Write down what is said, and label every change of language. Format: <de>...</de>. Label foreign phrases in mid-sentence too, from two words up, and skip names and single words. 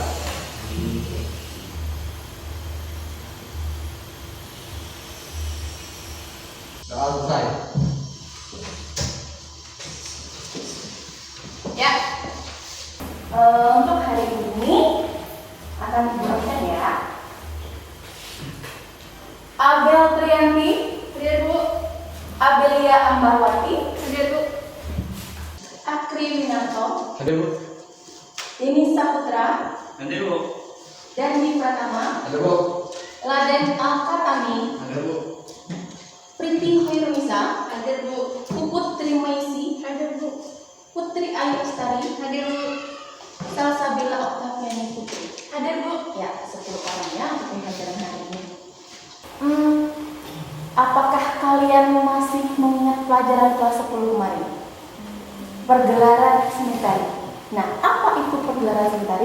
<id>Doa selesai. Ya. Untuk hari ini akan dibacakan ya. Abel Trianti, hadir Bu. Abelia Ambarwati, hadir Bu. Akri Winarto, Hadir Bu. Dini Saputra, Hadir Bu. Dandi Pratama, Hadir Bu. Laden Alkatami, Hadir Bu. Priti Hoirunisa, hadir Bu. Puput Trimaisi, hadir Bu. Putri Ayu Lestari, hadir Bu. Salsabila Oktaviani Putri, hadir Bu. Ya, 10 orang ya untuk pembelajaran hari ini. Apakah kalian masih mengingat pelajaran kelas 10 kemarin? Pergelaran seni tari. Nah, apa itu pergelaran seni tari?</id>